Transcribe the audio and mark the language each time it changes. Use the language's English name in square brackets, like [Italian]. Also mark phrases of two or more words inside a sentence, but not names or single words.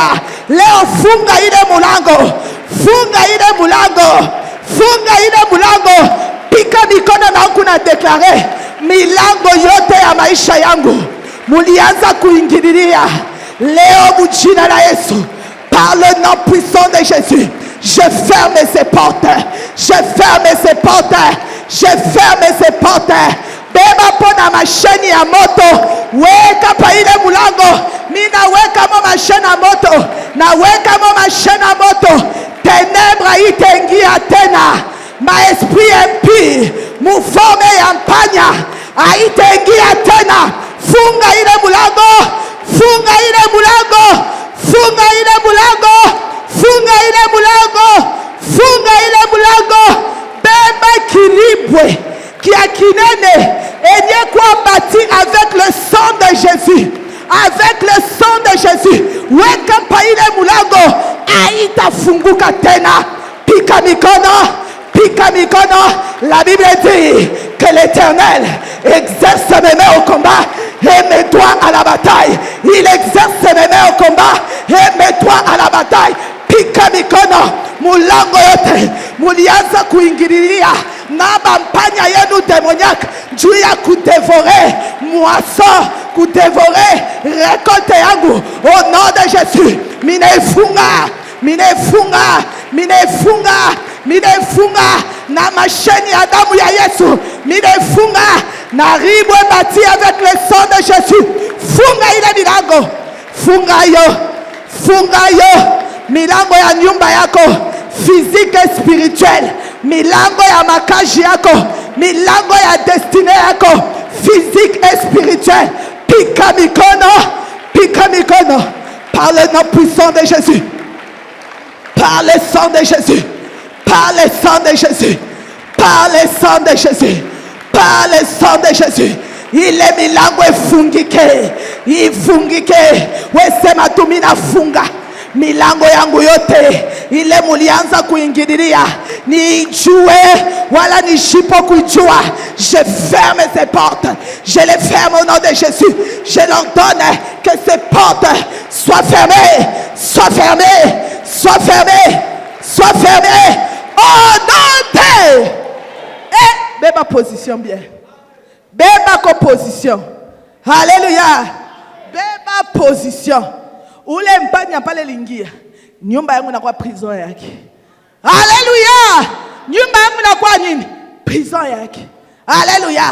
[Swahili] Leo funga ile mulango. Pika mikono na kuna deklare milango yote ya maisha yangu mulianza kuingililia. Leo mujina la Yesu, [French] par le nom puissant de Jésus, je ferme ces portes. [Swahili] Beba pona masheni ya moto. Weka pa ile mulango. Mina weka mo masheni ya moto. Na weka mo masheni ya moto. Tenebra itengia tena. Maesprit impie muforme ya mpanya haitengia tena. Funga ile mulango. Beba kiribwe kia kinene enye kwa [French] bâti avec le sang de Jésus. [Swahili] Weka pa ile mulango haitafunguka tena. Pika mikono. [French] La Bible dit que l'Éternel exerce mes mains au combat et mes doigts à la bataille. Il exerce mes mains au combat et mes doigts à la bataille. [Swahili] Pika mikono. Mulango yote mulianza kuingililia na bampanya yenu démoniaque juu ya kudévorer moisson, kudévorer récolte yangu. [French] Au nom de Jésus [Swahili] minaifunga na masheni ya damu ya Yesu. Minaifunga na ribwe [French] bati avec le sang de Jésus. [Swahili] Funga ile milango. Funga yo milango ya nyumba yako [French] physique et spirituelle. [Swahili] Milango ya makazi yako, milango ya destine yako [French] physique et spirituelle. [Swahili] Pika mikono. [French] Par le nom puissant de Jésus. Par le sang de Jésus. [Swahili] Ile milango ifungike. Wesema tu minafunga milango yangu yote ile mulianza kuingililia nijue wala nishipo kujua. [French] Je ferme ces portes. Je les ferme au nom de Jésus. Je l'ordonne que ces portes soient fermées. Au nom de beba position bien. [Swahili] Beba ko position. Hallelujah. Beba position. Ule mpanya pale lingia. Nyumba yangu inakuwa prison yake. Hallelujah. Nyumba yangu inakuwa nini? Prison yake. Hallelujah.